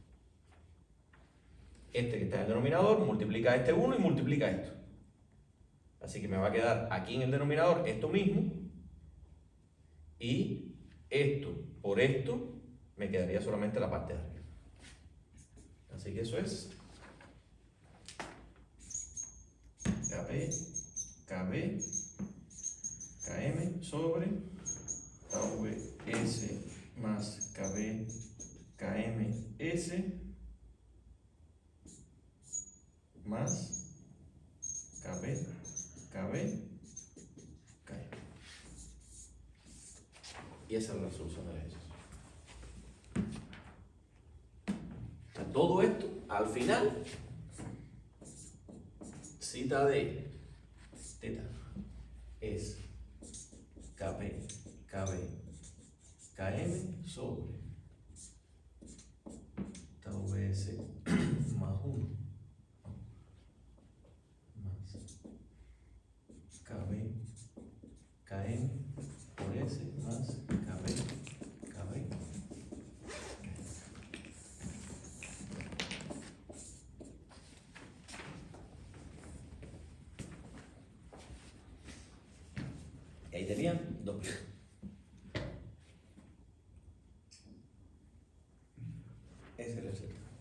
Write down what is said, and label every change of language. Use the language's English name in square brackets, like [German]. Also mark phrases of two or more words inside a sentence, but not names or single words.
[Spanish] Este que está en el denominador multiplica este 1 y multiplica esto. Así que me va a quedar aquí en el denominador esto mismo, y esto por esto me quedaría solamente la parte de arriba. Así que eso es KB, KB, KM sobre tau S más KB, KM, S más KB, KB, KM. Y esa es la solución del ejercicio. O sea, todo esto, al final, cita de teta es KP, KB, KM sobre tau S más 1 más KB, KM por S más KB, KB. Y ahí tenían dos piezas. Ese es el set.